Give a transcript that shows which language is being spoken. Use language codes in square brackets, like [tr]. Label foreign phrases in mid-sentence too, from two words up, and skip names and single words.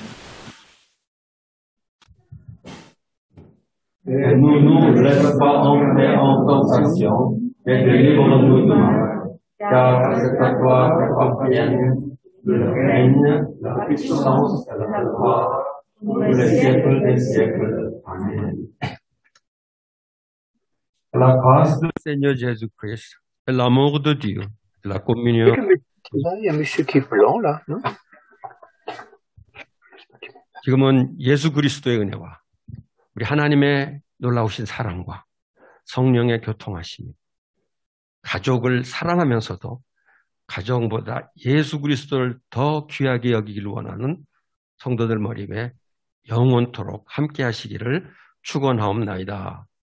[fr] Et ne nous laisse pas entrer en tentation, mais délivre-nous du mal, car c'est à toi qu'appartiennent le règne, la puissance et la gloire pour les siècles des siècles. Amen. La grâce du Seigneur Jésus-Christ et l'amour de Dieu, la communion. Il y a un monsieur qui est blanc là, non? [ko] 지금은 예수 그리스도의 은혜와 우리 하나님의 놀라우신 사랑과 성령의 교통하심이 가족을 사랑하면서도 가정보다 예수 그리스도를 더 귀하게 여기기를 원하는 성도들 머리에 영원토록 함께 하시기를 축원하옵나이다.